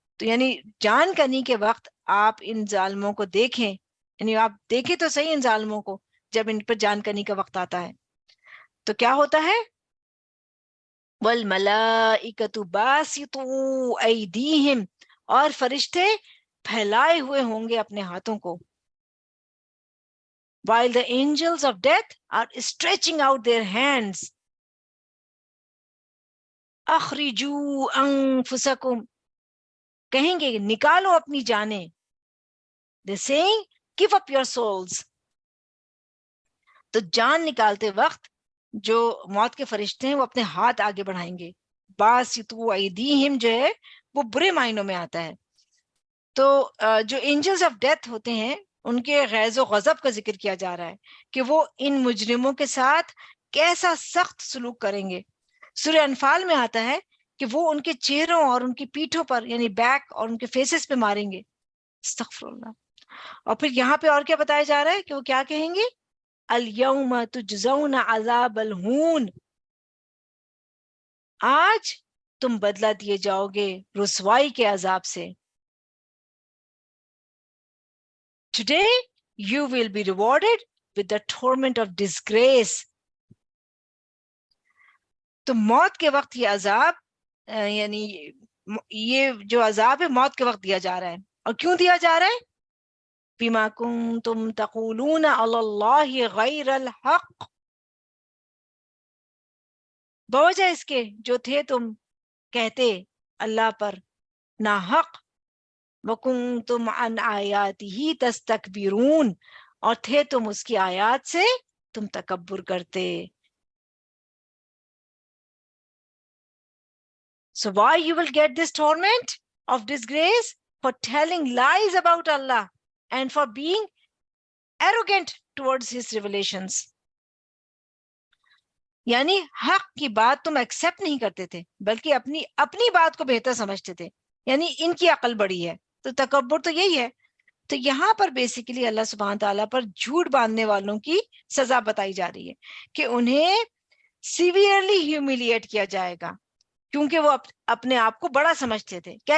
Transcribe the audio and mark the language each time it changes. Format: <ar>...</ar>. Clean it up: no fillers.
<ur>تو یعنی جان کنی کے وقت آپ ان ظالموں کو دیکھیں، یعنی آپ دیکھیں تو صحیح ان ظالموں کو جب ان پر جان کنی کا وقت آتا ہے تو کیا ہوتا ہے.</ur> <ar>وَالْمَلَائِكَةُ بَاسِطُو أَيْدِيهِمْ،</ar> <ur>اور فرشتے پھیلائے ہوئے ہوں گے اپنے ہاتھوں کو.</ur> <en>while the angels of death are stretching out their hands.</en> <ar>اخرجوا انفسکم،</ar> <ur>کہیں گے نکالو اپنی جانیں.</ur> <en>They saying give up your souls.</en> <ur>تو جان نکالتے وقت جو موت کے فرشتے ہیں وہ اپنے ہاتھ آگے بڑھائیں گے.</ur> <ar>باسطوا ایدیہم</ar> <ur>جو ہے وہ برے معنوں میں آتا ہے. تو جو اینجلز آف ڈیتھ ہوتے ہیں ان کے غیظ و غضب کا ذکر کیا جا رہا ہے کہ وہ ان مجرموں کے ساتھ کیسا سخت سلوک کریں گے. سورہ انفال میں آتا ہے کہ وہ ان کے چہروں اور ان کی پیٹھوں پر یعنی بیک اور ان کے فیسز پہ ماریں گے.</ur> <ar>استغفر اللہ.</ar> <ur>اور پھر یہاں پہ اور کیا بتایا جا رہا ہے کہ وہ کیا کہیں گے؟</ur> <ar>الیوم تجزون عذاب الہون،</ar> <ur>آج تم بدلہ دیے جاؤ گے رسوائی کے عذاب سے.</ur> <en>Today you will be rewarded with the torment of disgrace.</en> <ur>تو موت کے وقت یہ عذاب یعنی یہ جو عذاب ہے موت کے وقت دیا جا رہا ہے. اور کیوں دیا جا رہا ہے؟</ur> <ar>بما کنتم تقولون علی اللہ غیر الحق،</ar> <ur>بوجہ اس کے جو تھے تم کہتے اللہ پر ناحق.</ur> <ar>وکنتم عن آیاتہ تستکبرون،</ar> <ur>اور تھے تم اس کی آیات سے تم تکبر کرتے.</ur> <en>So why you will get this torment of disgrace? For telling lies about Allah and for being arrogant towards his revelations.</en> <ur>یعنی حق کی بات تم ایکسپٹ نہیں کرتے تھے بلکہ اپنی بات کو بہتر سمجھتے تھے، یعنی ان کی عقل بڑی ہے. تو تکبر تو یہی ہے. تو یہاں پر بیسیکلی اللہ سبحانہ تعالیٰ پر جھوٹ باندھنے والوں کی سزا بتائی جا رہی ہے کہ انہیں</ur> <en>severely humiliate</en> <ur>کیا جائے گا، کیونکہ وہ اپنے آپ کو بڑا سمجھتے تھے.</ur>